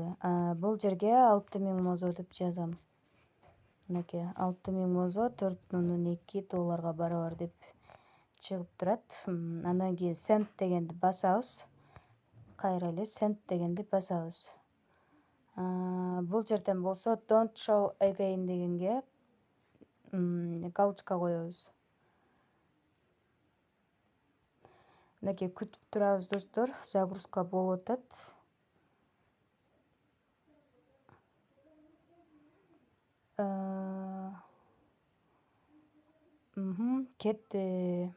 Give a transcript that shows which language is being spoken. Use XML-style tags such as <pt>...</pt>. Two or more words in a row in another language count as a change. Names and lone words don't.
<ky>Бул жерге 6000 мозо деп жазам. Мынакей 6000 мозо $4.2 барабар деп чыгып турат. Андан кийин send дегенди басабыз. Кайра эле send дегенди басабыз. Бул жерден болсо</ky> <en>don't show again</en> <ky>дегенге галочка коебуз. Мынакей күтүп турабыз достор, загрузка болуп атат. Кетти.</ky>